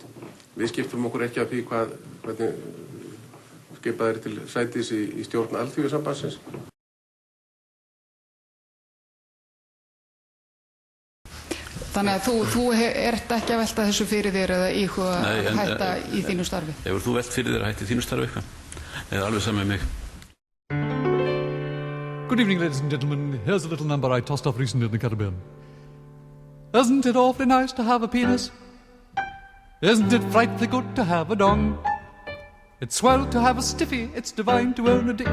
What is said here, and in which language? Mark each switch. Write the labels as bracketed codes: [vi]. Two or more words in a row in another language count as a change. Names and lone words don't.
[is] Við skiptum okkur ekki af því hvernig skipað er til sætis í stjórn Alþýðusambandsins. Þannig að þú ert ekki að velta þessu fyrir þér eða íhuga hætta í þínu starfi? Hefur þú velt fyrir þér að hætta í þínu starfi eitthvað? Eða alveg saman með mig? [en] Good evening, ladies and gentlemen. Here's a little number I tossed off recently in the Caribbean. Isn't it awfully nice to have a penis? Isn't it frightfully good to have a dong? It's swell to have a stiffy, it's divine to own a dick.